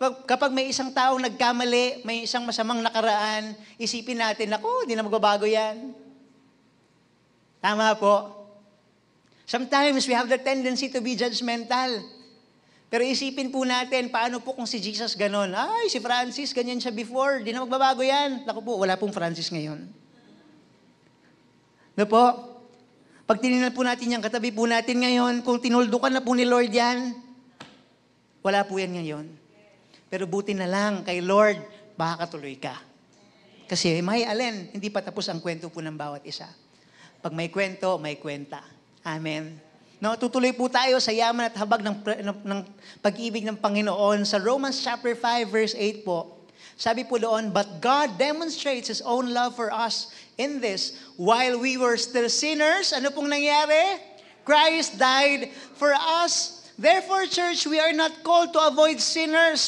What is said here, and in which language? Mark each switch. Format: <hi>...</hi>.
<tl>Kapag may isang taong nagkamali, may isang masamang nakaraan, isipin natin, hindi na magbabago yan. Tama po.</tl> <en>Sometimes we have the tendency to be judgmental.</en> <tl>Pero isipin po natin, paano po kung si Jesus ganon? Ay, si Francis, ganyan siya before. Di na magbabago yan. Naku po, wala pong Francis ngayon. No po? Pag tinignan po natin yan, katabi po natin ngayon, kung tinuldukan na po ni Lord yan, wala po yan ngayon. Pero buti na lang kay Lord, baka katuloy ka. Kasi hindi pa tapos ang kwento po ng bawat isa. Pag may kwento, may kwenta. Amen. No, tutuloy po tayo sa yaman at habag ng pag-ibig ng Panginoon.</tl> <en>Sa Romans chapter 5 verse 8 po, sabi po doon, but God demonstrates His own love for us in this, while we were still sinners, ano pong nangyari? Christ died for us. Therefore, church, we are not called to avoid sinners.</en>